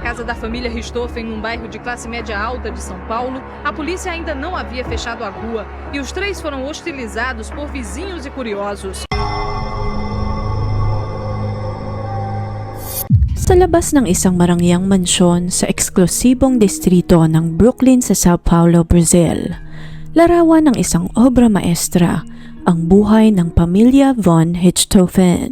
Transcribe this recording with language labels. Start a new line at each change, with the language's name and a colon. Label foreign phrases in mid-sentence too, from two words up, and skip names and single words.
Portuguese: da família Richthofen num bairro de classe média alta de São Paulo, a polícia ainda não havia fechado a rua e os três foram hostilizados por vizinhos e curiosos.
Filipino: Sa labas ng isang marangyang mansyon sa eksklusibong distrito ng Brooklyn sa Sao Paulo, Brazil, larawan ng isang obra maestra ang buhay ng pamilya Von Richthofen.